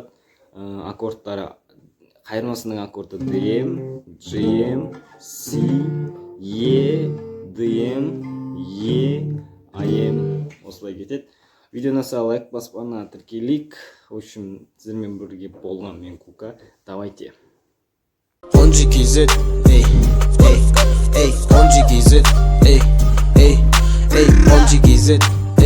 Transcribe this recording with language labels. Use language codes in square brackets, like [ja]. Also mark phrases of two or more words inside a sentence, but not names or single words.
[kk] Аккордтары, қайырмасының аккорды ДМ, GM, С, Е, ДМ, Е, АМ. Осылай кетеді. Видеоны лайк басып арнаға тіркелейік. [ru] В общем, [kk] сіздермен бірге болған мен Кука. Давайте. ONGKZ, ey, ey, ey, ONGKZ, ey, ey, ey, ONGKZ.